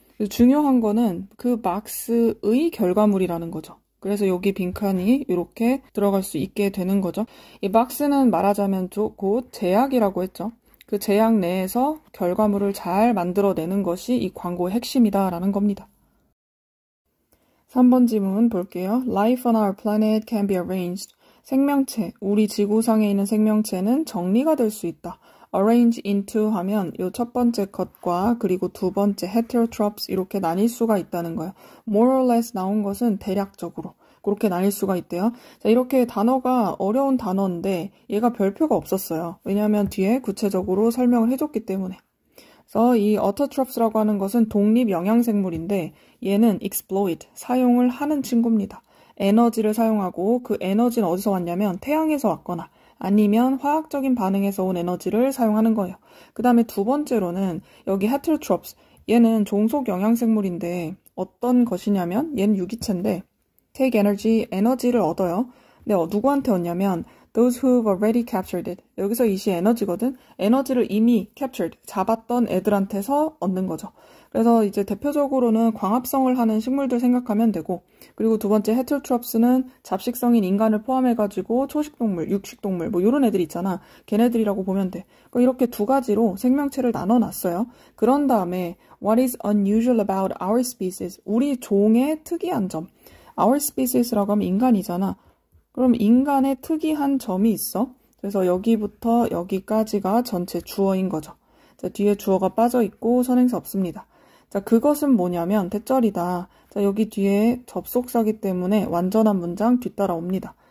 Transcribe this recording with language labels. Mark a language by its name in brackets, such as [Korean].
[Korean] 중요한 거는 그 박스의 결과물이라는 거죠. 그래서 여기 빈칸이 이렇게 들어갈 수 있게 되는 거죠. 이 박스는 말하자면 곧 제약이라고 했죠. 그 제약 내에서 결과물을 잘 만들어내는 것이 이 광고의 핵심이다라는 겁니다. 3번 지문 볼게요. [English] Life on our planet can be arranged. [Korean] 생명체, 우리 지구상에 있는 생명체는 정리가 될 수 있다. [English] arrange into [Korean] 하면 요 첫 번째 것과 그리고 두 번째 heterotrophs 이렇게 나뉠 수가 있다는 거예요. [English] more or less [Korean] 나온 것은 대략적으로 그렇게 나뉠 수가 있대요. 자, 이렇게 단어가 어려운 단어인데 얘가 별표가 없었어요. 왜냐하면 뒤에 구체적으로 설명을 해줬기 때문에. 그래서 이 autotrophs라고 하는 것은 독립 영양생물인데 얘는 exploit, 사용을 하는 친구입니다. 에너지를 사용하고 그 에너지는 어디서 왔냐면 태양에서 왔거나 아니면 화학적인 반응에서 온 에너지를 사용하는 거예요. 그 다음에 두 번째로는 여기 heterotrophs, 얘는 종속 영양생물인데 어떤 것이냐면 얘는 유기체인데 [English] take energy, [Korean] 에너지를 얻어요. 근데 누구한테 얻냐면 [English] those who've already captured it. [Korean] 여기서 이시 에너지거든. 에너지를 이미 captured, 잡았던 애들한테서 얻는 거죠. 그래서 이제 대표적으로는 광합성을 하는 식물들 생각하면 되고 그리고 두 번째 heterotrophs는 잡식성인 인간을 포함해가지고 초식동물, 육식동물 뭐 이런 애들 있잖아. 걔네들이라고 보면 돼. 그러니까 이렇게 두 가지로 생명체를 나눠놨어요. 그런 다음에 [English] what is unusual about our species? [Korean] 우리 종의 특이한 점. [English] our species [Korean] 라고 하면 인간이잖아. 그럼 인간의 특이한 점이 있어. 그래서 여기부터 여기까지가 전체 주어인 거죠. 자, 뒤에 주어가 빠져있고 선행사 없습니다. 자, 그것은 뭐냐면 대절이다. 자, 여기 뒤에 접속사기 때문에 완전한 문장 뒤따라옵니다.